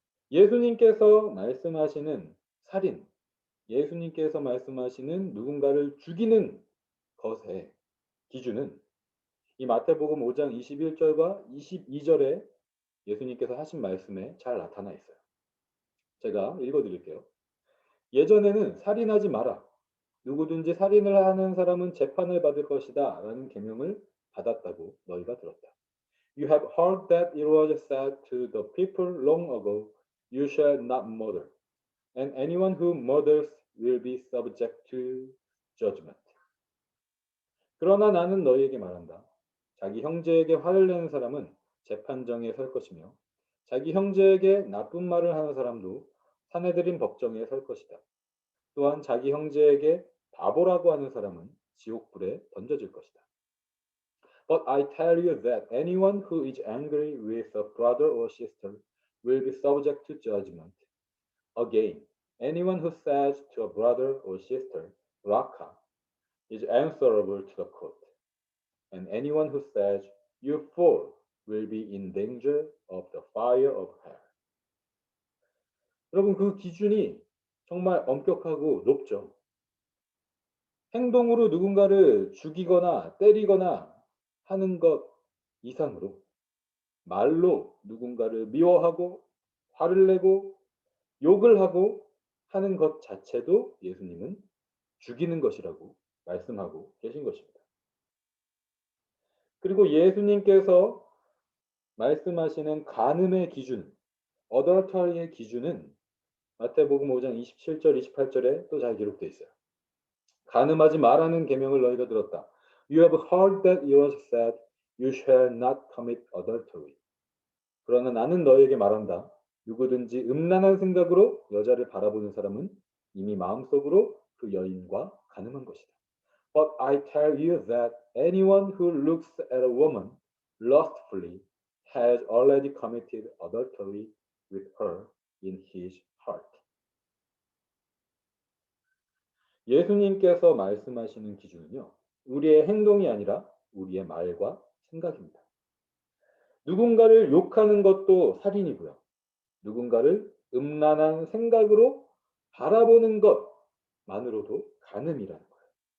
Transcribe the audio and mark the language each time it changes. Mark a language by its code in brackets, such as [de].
[ko] 예수님께서 말씀하시는 살인, 예수님께서 말씀하시는 누군가를 죽이는 것의 기준은 이 마태복음 5장 21절과 22절에 예수님께서 하신 말씀에 잘 나타나 있어요. 제가 읽어 드릴게요. 예전에는 살인하지 마라. 누구든지 살인을 하는 사람은 재판을 받을 것이다. 라는 계명을 받았다고 너희가 들었다. [en] You have heard that it was said to the people long ago, You shall not murder, and anyone who murders will be subject to judgment. [ko] 그러나 나는 너희에게 말한다. 자기 형제에게 화를 내는 사람은 재판정에 설 것이며 자기 형제에게 나쁜 말을 하는 사람도 사내들인 법정에 설 것이다. 또한 자기 형제에게 바보라고 하는 사람은 지옥불에 던져질 것이다. [en] But I tell you that anyone who is angry with a brother or sister will be subject to judgment. Again, anyone who says to a brother or sister, Raka, is answerable to the court. And anyone who says, You fool, will be in danger of the fire of hell. [ko] 여러분, 그 기준이 정말 엄격하고 높죠. 행동으로 누군가를 죽이거나 때리거나 하는 것 이상으로 말로 누군가를 미워하고 화를 내고 욕을 하고 하는 것 자체도 예수님은 죽이는 것이라고 말씀하고 계신 것입니다. 그리고 예수님께서 말씀하시는 간음의 기준, adultery의 기준은 마태복음 5장 27절, 28절에 또 잘 기록되어 있어요. 간음하지 말라는 계명을 너희가 들었다. [en] You have heard that it was said, You shall not commit adultery. [ko] 그러나 나는 너희에게 말한다. 누구든지 음란한 생각으로 여자를 바라보는 사람은 이미 마음속으로 그 여인과 간음한 것이다. [en] But I tell you that anyone who looks at a woman lustfully has already committed adultery with her in his heart. [ko] 예수님께서 말씀하시는 기준은요, 우리의 행동이 아니라 우리의 말과 생각입니다. 누군가를 욕하는 것도 살인이고요. 누군가를 음란한 생각으로 바라보는 것만으로도 간음이라는 거예요.